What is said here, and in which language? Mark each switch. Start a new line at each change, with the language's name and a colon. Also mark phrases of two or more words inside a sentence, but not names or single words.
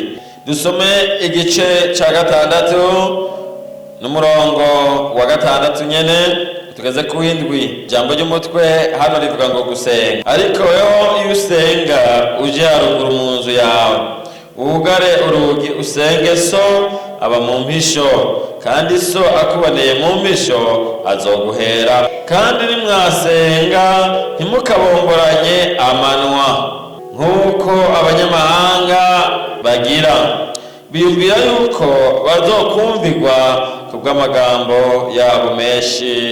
Rundi: Dusome igice ca 6 n'umurongo wa 6 nyene tugeze ku 7. Jambo ry'umutwe hano rivuga ngo gusenga. Ariko iyo usenga uje haruguru mu nzu yawe, ugare urugi usenge so aba mu mpisho, kandi so akuboneye mu mpisho azoguhera. Kandi nimwasenga ntimukabomboranye amanwa nk'uko abanyamahanga bagira, biyumvira yuko bazokumvirwa kubw'amagambo yabo menshi.